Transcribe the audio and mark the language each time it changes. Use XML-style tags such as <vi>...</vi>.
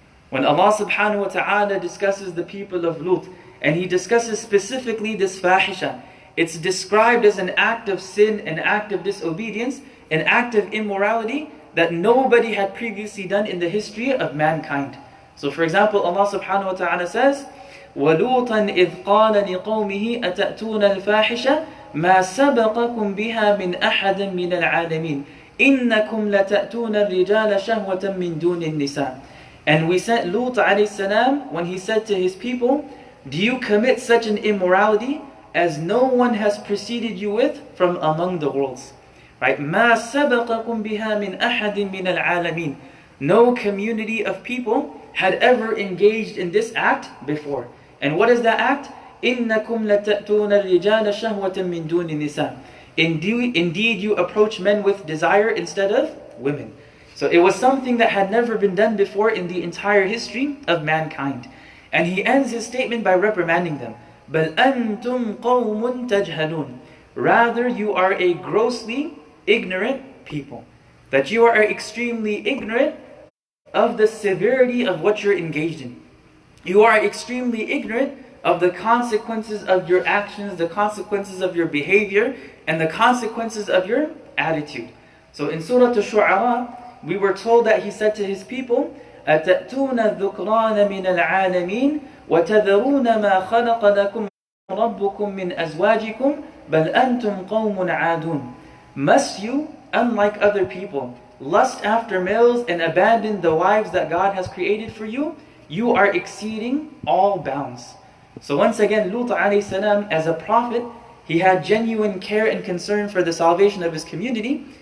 <en>When Allah subhanahu wa ta'ala discusses the people of Lut, and He discusses specifically this fahisha, it's described as an act of sin, an act of disobedience, an act of immorality that nobody had previously done in the history of mankind. So for example, Allah subhanahu wa ta'ala says,</en> <ar>وَلُوطًا إِذْ قَالَ لِقَوْمِهِ أَتَأْتُونَ الْفَاحِشَةَ مَا سَبَقَكُمْ بِهَا مِنْ أَحَدٍ مِنَ الْعَالَمِينَ إِنَّكُمْ لَتَأْتُونَ الرِّجَالَ شَهْوَةً مِّن دُونِ النِّسَاءِ.</ar> <en>And we sent Lut alayhi salam when he said to his people, do you commit such an immorality as no one has preceded you with from among the worlds? Right?</en> <ar>مَا سَبَقَكُمْ بِهَا مِنْ أَحَدٍ مِنَ الْعَالَمِينَ.</ar> <en>No community of people had ever engaged in this act before. And what is that act?</en> <ar>إِنَّكُمْ لَتَأْتُونَ الرِّجَالَ شَهْوَةً مِّن دُونِ النِّسَاءِ.</ar> <en>Indeed, you approach men with desire instead of women. So it was something that had never been done before in the entire history of mankind. And he ends his statement by reprimanding them.</en> <ar>بَلْ أَنْتُمْ قَوْمٌ تَجْهَلُونَ.</ar> <en>Rather, you are a grossly ignorant people. That you are extremely ignorant of the severity of what you're engaged in. You are extremely ignorant of the consequences of your actions, the consequences of your behavior, and the consequences of your attitude. So in Surah Al-Shu'ara, we were told that he said to his people,</en> <ar>أَتَأْتُونَ الذُّكْرَانَ مِنَ الْعَالَمِينَ وَتَذَرُونَ مَا خَلَقَ لَكُمْ رَبُّكُمْ مِنْ أَزْوَاجِكُمْ بَلْ أَنْتُمْ قَوْمٌ عَادُونَ.</ar> <en>Must you, unlike other people, lust after males and abandon the wives that God has created for you? You are exceeding all bounds. So once again, Lut alayhi salam, as a prophet, he had genuine care and concern for the salvation of his community.</en>